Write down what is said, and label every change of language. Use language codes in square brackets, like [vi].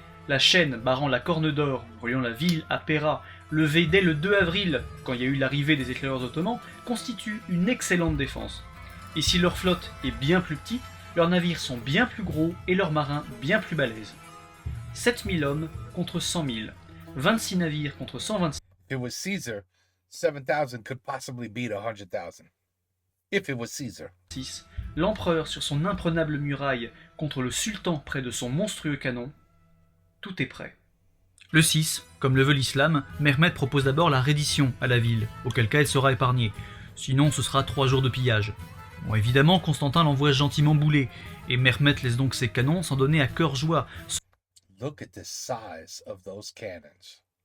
[fr] La chaîne barrant la Corne d'Or, reliant la ville à Pera, levée dès le 2 avril, quand il y a eu l'arrivée des éclaireurs ottomans, constitue une excellente défense. Et si leur flotte est bien plus petite, leurs navires sont bien plus gros et leurs marins bien plus balèzes. 7000 hommes contre 100 000, 26 navires contre 126. [en] If it was Caesar, 7,000 could possibly beat 100,000. If it was Caesar. [fr] L'empereur sur son imprenable muraille contre le sultan près de son monstrueux canon, tout est prêt. Le 6, comme le veut l'islam, Mehmet propose d'abord la reddition à la ville, auquel cas elle sera épargnée. Sinon, ce sera 3 jours de pillage. Bon, évidemment, Constantin l'envoie gentiment bouler, et Mehmet laisse donc ses canons s'en donner à cœur joie. [en] Look at the size of those cannons.